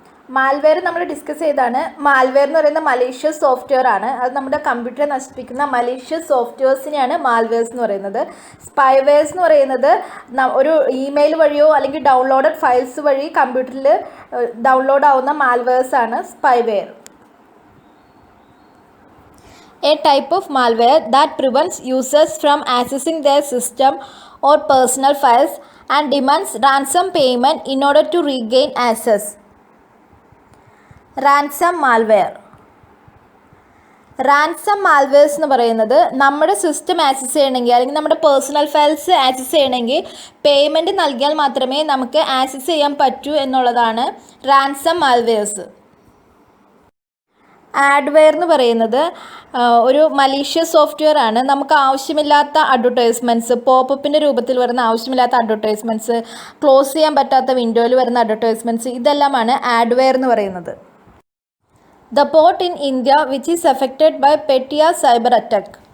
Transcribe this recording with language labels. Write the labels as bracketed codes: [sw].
[ml] Malware നമ്മൾ discuss ചെയ്താണ്. Malware എന്ന് പറയുന്ന മലീഷ്യസ് സോഫ്റ്റ്വെയർ ആണ്. അത് നമ്മുടെ കമ്പ്യൂട്ടറെ നശിപ്പിക്കുന്ന മലീഷ്യസ് സോഫ്റ്റ്വെയർസിനെയാണ് മാൽവെയർസ് എന്ന് പറയുന്നത്. സ്പൈവെയർസ് എന്ന് പറയുന്നത് ഒരു ഇമെയിൽ വഴിയോ അല്ലെങ്കിൽ ഡൗൺലോഡഡ് ഫയൽസ് വഴി കമ്പ്യൂട്ടറിൽ ഡൗൺലോഡ് ആവുന്ന മാൽവെയർസ് ആണ് spyware. [en] A type of malware that prevents users from accessing their system or personal files and demands ransom payment in order to regain access. [ml] Ransom malware. Ransom മാൽവെയർസ് എന്ന് പറയുന്നത് നമ്മുടെ system access ചെയ്യണമെങ്കിൽ അല്ലെങ്കിൽ നമ്മുടെ പേഴ്സണൽ ഫയൽസ് ആക്സസ് ചെയ്യണമെങ്കിൽ payment നൽകിയാൽ മാത്രമേ നമുക്ക് ആക്സസ് ചെയ്യാൻ പറ്റൂ എന്നുള്ളതാണ് റാൻസം മാൽവെയർസ്. ആഡ്വെയർ എന്ന് പറയുന്നത് ഒരു മലീഷ്യസ് സോഫ്റ്റ്വെയർ ആണ്. നമുക്ക് ആവശ്യമില്ലാത്ത അഡ്വർടൈസ്മെൻറ്റ്സ്, പോപ്പപ്പിൻ്റെ രൂപത്തിൽ വരുന്ന ആവശ്യമില്ലാത്ത അഡ്വർടൈസ്മെൻറ്റ്സ്, ക്ലോസ് ചെയ്യാൻ പറ്റാത്ത വിൻഡോയിൽ വരുന്ന അഡ്വർടൈസ്മെൻറ്റ്സ്, ഇതെല്ലാമാണ് ആഡ്വെയർ എന്ന് പറയുന്നത്. [en] The port in India which is affected by Petia cyber attack.